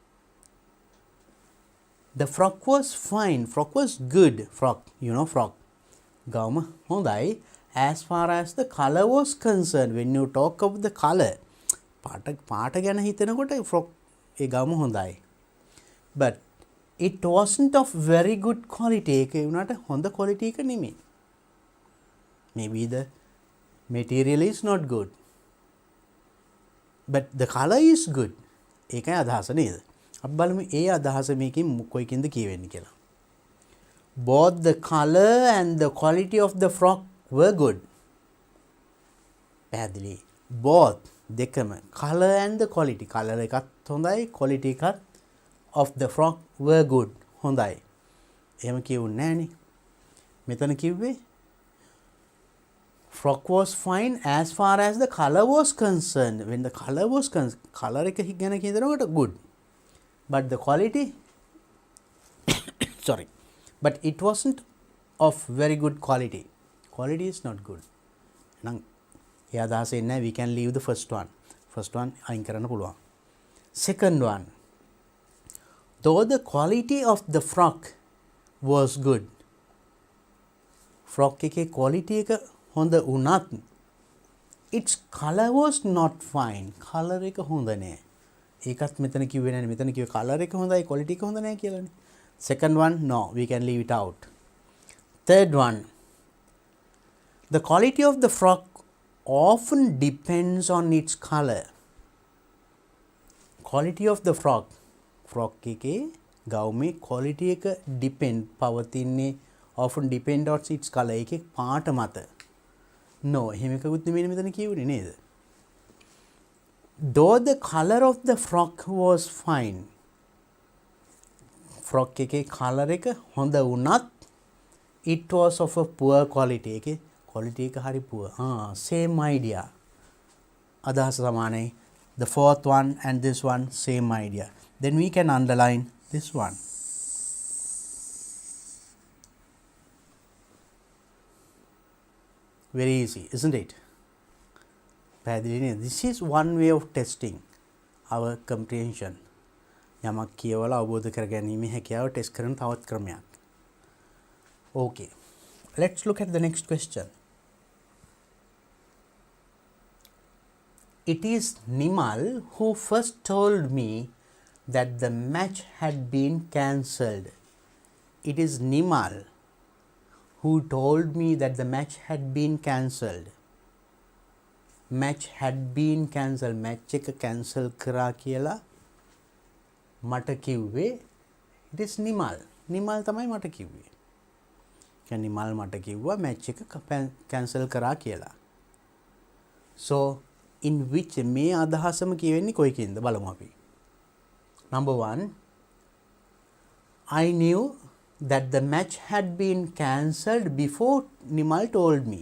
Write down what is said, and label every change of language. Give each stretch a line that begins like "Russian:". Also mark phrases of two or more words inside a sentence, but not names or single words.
English: The frock was fine. Frock was good. Frock, you know, frock.
Sinhala: Gawම හොඳයි.
English: As far as the color was concerned, when you talk of the color,
Sinhala: පාට ගැන හිතනකොට frock ඒ ගවම හොඳයි.
English: But it wasn't of very good quality.
Sinhala: ඒක වුණාට හොඳ quality එක නෙමෙයි.
English: Maybe the material is not good, but the color is good.
Sinhala: ඒකයි අදහස නේද? අපි බලමු ඒ අදහස මේකෙන් කොයිකින්ද කියවෙන්නේ කියලා.
English: Both the color and the quality of the frock were good. පැහැදිලි. Both දෙකම color and the quality. color
Sinhala: එකත් හොඳයි,
English: quality එකත් of the frock were good.
Sinhala: හොඳයි. එහෙම කියුන්නේ නැහනේ. මෙතන කිව්වේ
English: frock was fine as far as the color was concerned. When the color was color
Sinhala: එක ගැන කියනකොට
English: good. But the quality sorry, but it wasn't of very good quality. Quality is not good.
Sinhala: නම් ඒ අදහස එන්නේ
English: we can leave the first one. First one
Sinhala: අයින් කරන්න පුළුවන්.
English: Second one. Though the quality of the frock was good. Frock
Sinhala: එකේ quality එක හොඳ වුණත්
English: its color was not fine.
Sinhala: color එක හොඳ නෑ. ඒකත් මෙතන කිව්වේ නෑනේ. මෙතන කිව්වේ color එක හොඳයි, quality එක හොඳ නෑ කියලානේ.
English: Second one, no, we can leave it out. Third one. The quality of the frock often depends on its color. Quality of the frock. Frock
Sinhala: එකේ ගවුමේ
English: quality එක depend පවතින්නේ often depend on its color.
Sinhala: එකේ පාට මත. No, එහෙම එකකුත් නෙමෙයි මෙතන කියුනේ නේද?
English: Though the color of the frock was fine. Frock
Sinhala: එකේ color එක හොඳ වුණත්
English: it was of a poor quality.
Sinhala: එකේ quality එක හරි
English: poor. Same idea.
Sinhala: අදහස සමානයි.
English: The fourth one and this one same idea. Then we can underline this one. Very easy, isn't it? This is one way of testing our comprehension.
Sinhala: යමක් කියවලා අවබෝධ කරගැනීමේ හැකියාව ටෙස්ට් කරන තවත් ක්‍රමයක්.
English: Okay. Let's look at the next question. It is Nimal who first told me that the match had been cancelled. It is Nimal who told me that the match had been cancelled. Match had been cancelled.
Sinhala: Match එක cancel කරා කියලා මට කිව්වේ
English: it is Nimal.
Sinhala: Nimal තමයි මට කිව්වේ. කියන්නේ Nimal මට කිව්වා match එක cancel කරා කියලා.
English: So in which
Sinhala: මේ අදහසම කියවෙන්නේ කොයිකින්ද බලමු අපි.
English: Number 1. I knew that the match had been cancelled before Nimal told me.